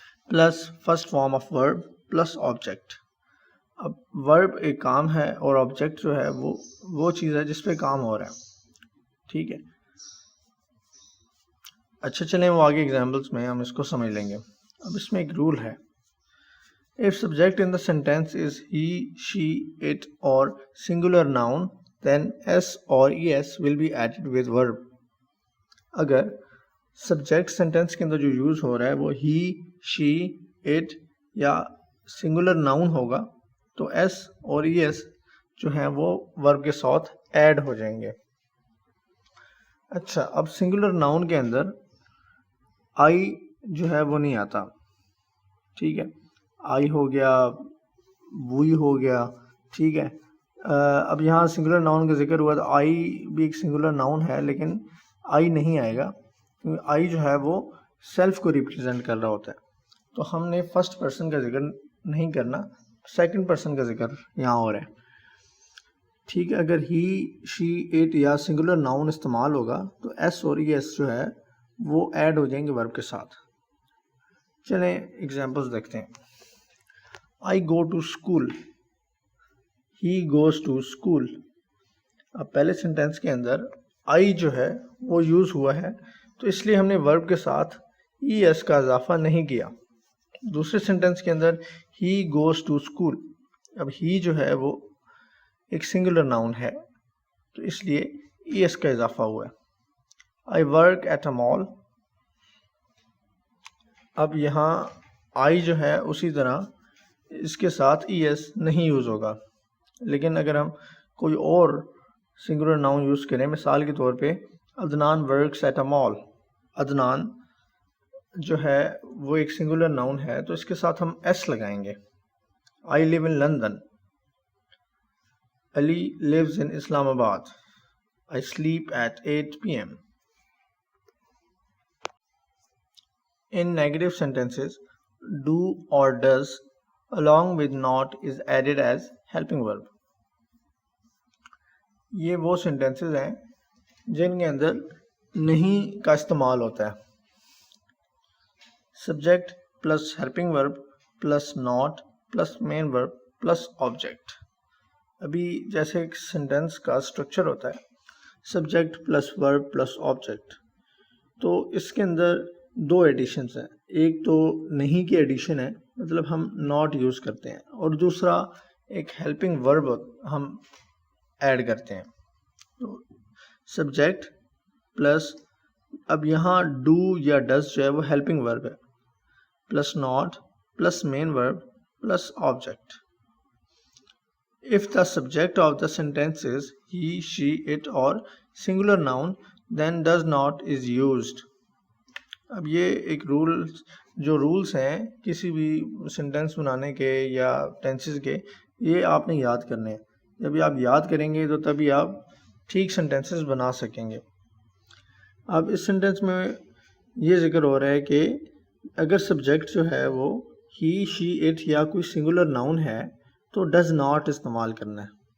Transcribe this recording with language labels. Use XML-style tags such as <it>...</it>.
<en>Plus first form of verb plus object.</en> <ur>اب ورب ایک کام ہے اور آبجیکٹ جو ہے وہ چیز ہے جس پہ کام ہو رہا ہے. ٹھیک ہے، اچھا چلیں وہ آگے ایگزامپلس میں ہم اس کو سمجھ لیں گے. اب اس میں ایک رول ہے،</ur> <en>if subject in the sentence is he, she, it or singular noun then s or es will be added with verb.</en> <ur>اگر سبجیکٹ سینٹینس کے اندر جو یوز ہو رہا ہے وہ ہی، شی، اٹ یا سنگولر ناؤن ہوگا تو ایس اور ای ایس جو ہیں وہ ورب کے ساتھ ایڈ ہو جائیں گے. اچھا، اب سنگولر ناؤن کے اندر آئی جو ہے وہ نہیں آتا. ٹھیک ہے، آئی ہو گیا، وی ہو گیا. ٹھیک ہے، اب یہاں سنگولر ناؤن کا ذکر ہوا تو آئی بھی ایک سنگولر ناؤن ہے لیکن آئی نہیں آئے گا کیونکہ آئی جو ہے وہ سیلف کو ریپرزینٹ کر رہا ہوتا ہے. تو ہم نے فرسٹ پرسن کا ذکر نہیں کرنا، سیکنڈ پرسن کا ذکر یہاں ہو رہا ہے. ٹھیک ہے، اگر ہی، شی، اٹ یا سنگولر ناؤن استعمال ہوگا تو ایس اور ای ایس جو ہے وہ ایڈ ہو جائیں گے ورب کے ساتھ. چلیں ایگزامپلس دیکھتے ہیں.</ur> <en>I go to school, he goes to school.</en> <ur>اب پہلے سینٹینس کے اندر I جو ہے وہ یوز ہوا ہے تو اس لیے ہم نے ورب کے ساتھ ای ایس کا اضافہ نہیں کیا. دوسرے سینٹینس کے اندر</ur> <en>he goes to school،</en> <ur>اب he جو ہے وہ ایک سنگولر ناؤن ہے تو اس لیے ای ایس کا اضافہ ہوا ہے.</ur> <en>I work at a mall،</en> <ur>اب یہاں I جو ہے اسی طرح اس کے ساتھ ای ایس نہیں یوز ہوگا. لیکن اگر ہم کوئی اور سنگولر ناؤن یوز کریں، مثال کے طور پہ</ur> <en>Adnan works at a mall,</en> <ur>عدنان جو ہے وہ ایک سنگولر ناؤن ہے تو اس کے ساتھ ہم ایس لگائیں گے.</ur> <en>I live in London, Ali lives in Islamabad, I sleep at 8 PM. In negative sentences, do or does along with not is added as helping verb.</en> <ur>یہ وہ سینٹینسز ہیں جن کے اندر نہیں کا استعمال ہوتا ہے.</ur> <en>Subject plus helping verb plus not plus main verb plus object.</en> <ur>ابھی جیسے ایک سینٹینس کا اسٹرکچر ہوتا ہے subject plus verb plus object, تو اس کے اندر دو ایڈیشنز ہیں. ایک تو نہیں کی ایڈیشن ہے، مطلب ہم ناٹ یوز کرتے ہیں، اور دوسرا ایک ہیلپنگ ورب ہم ایڈ کرتے ہیں. تو سبجیکٹ پلس، اب یہاں ڈو یا ڈز جو ہے وہ ہیلپنگ ورب ہے، plus not plus main verb plus object.</ur> <en>If the subject of the sentence is he, she, it or singular noun, then does not is used.</en> <ur>اب یہ ایک رولز ہیں کسی بھی سینٹینس بنانے کے یا ٹینسز کے، یہ آپ نے یاد کرنے ہیں. جب آپ یاد کریں گے تو تبھی آپ ٹھیک سینٹینسز بنا سکیں گے. اب اس سینٹینس میں یہ ذکر ہو رہا ہے کہ اگر سبجیکٹ جو ہے وہ ہی، شی، اٹ یا کوئی سنگولر ناؤن ہے تو ڈز ناٹ استعمال کرنا ہے.</ur>